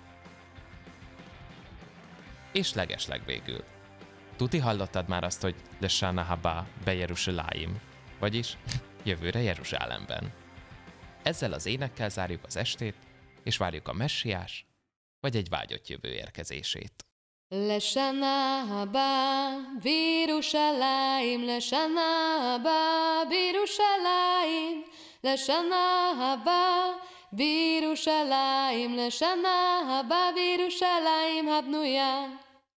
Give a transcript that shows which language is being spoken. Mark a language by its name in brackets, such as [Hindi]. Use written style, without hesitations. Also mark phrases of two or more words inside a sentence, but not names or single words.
[Hungarian] És legesleg végül. Tuti hallottad már azt, hogy [Hebrew] לשנה הבאה בירושלים, [Hungarian] vagyis jövőre Jeruzsálemben. Ezzel az énekkel zárjuk az estét, és várjuk a messiás, vagy egy vágyott jövő érkezését. [Hebrew] לשנה הבאה בירושלים, לשנה הבאה בירושלים, לשנה הבאה בירושלים, לשנה הבאה בירושלים הבנויה.